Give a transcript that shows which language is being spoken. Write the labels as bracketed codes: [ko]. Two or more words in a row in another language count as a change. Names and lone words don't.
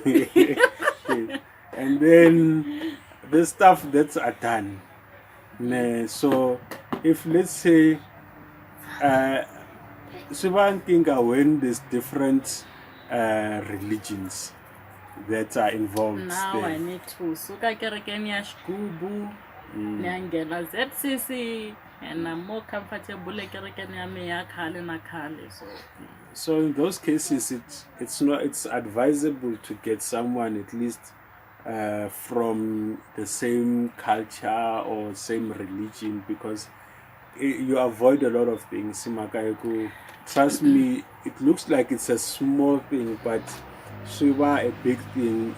[en] And then the stuff that's are done. So if let's say when there's different religions that are involved now there. I need to [ts] suka kerekeni ya Shigubu nyangena ZCC, [en] and I'm more comfortable [ts] kerekeni ya me ya khale na khale. [en] So in those cases, it's advisable to get someone at least from the same culture or same religion, because you avoid a lot of things. Trust me, it looks like it's a small thing, but Shiva a big thing.